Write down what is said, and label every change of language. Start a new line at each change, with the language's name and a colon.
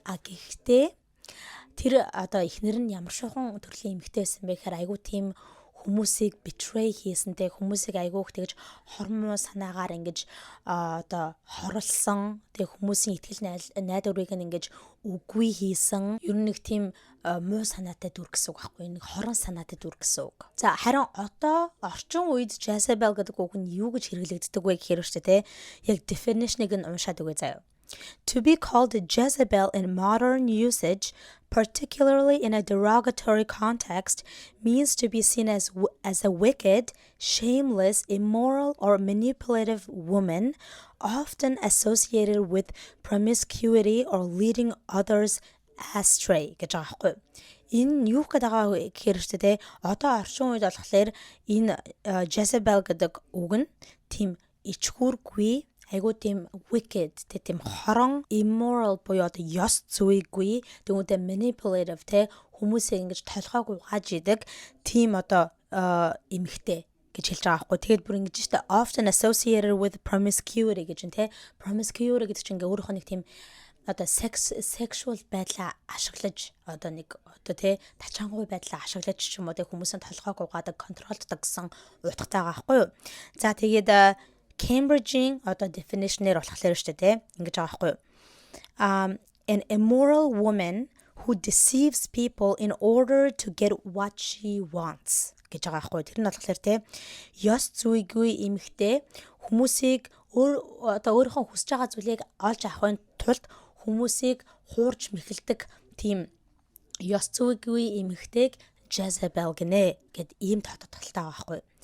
Mongolian: Гэхдээ тэр одоо эхнэр нь ямар шохон төрлийн эмэгтэй байсан бэ гэхээр айгүй тийм хүмүүсийг betray хийсэнтэй хүмүүсийг айгүйх тэгж хормоо санаагаар ингэж одоо хорлсон тэг хүмүүсийн итгэл найдварыг ингэж үгүй хийсэн ер нь нэг тийм муу санаатай дүр гэсэн үг байхгүй нэг хорон санаатай дүр гэсэн үг. За харин одоо орчин үед Jezebel гэдэг үг нь юу гэж хэрэглэгддэг вэ гэхээр шүү дээ яг definition-ыг нь уншаад үгүй заяа.
English: To be called Jezebel in modern usage, particularly in a derogatory context, means to be seen as a wicked, shameless, immoral, or manipulative woman, often associated with promiscuity or leading others astray
Mongolian: гэж байгаа байхгүй. Энэ юу гэдэг байгаа гэхээр ч тэ одоо орчин үед болохоор энэ Jezebel гэдэг үг нь тийм ичгүүргүй айгуу тийм wicked тийм хорон immoral буюу одоо ёс зүйгүй тэгвэл manipulative хүмүүсээ ингэж толгойг угааж идэг тийм одоо эмэгтэй гэж хэлж байгаа байхгүй. Тэгээд бүр ингэж штэ
English: often associated with promiscuity
Mongolian: гэж нь promiscuity гэдэг чинь ингээ өөрөөх нь тийм одоо sexual байдлаа ашиглаж одоо нэг одоо тачаангуй байдлаа ашиглаж ч юм уу хүмүүсийн толгойг угаадаг контролддог гэсэн утгатай байгаа байхгүй юу. За тэгээд Cambridge-ийн одоо definition-ээр болохоор шүү дээ ингэж байгаа байхгүй юу.
English: An immoral woman who deceives people in order to get what she wants
Mongolian: гэж байгаа байхгүй. Тэр нь болохоор ёс зүйгүй эмэгтэй хүмүүсийг одоо өөрийнхөө хүсэж байгаа зүйлийг олж авахын тулд хүмүүсийг хуурж мэхэлдэг тийм ёс зүйгүй эмэгтэйг Jezebel гинэ гэд ийм тодтолтой байгаа байхгүй.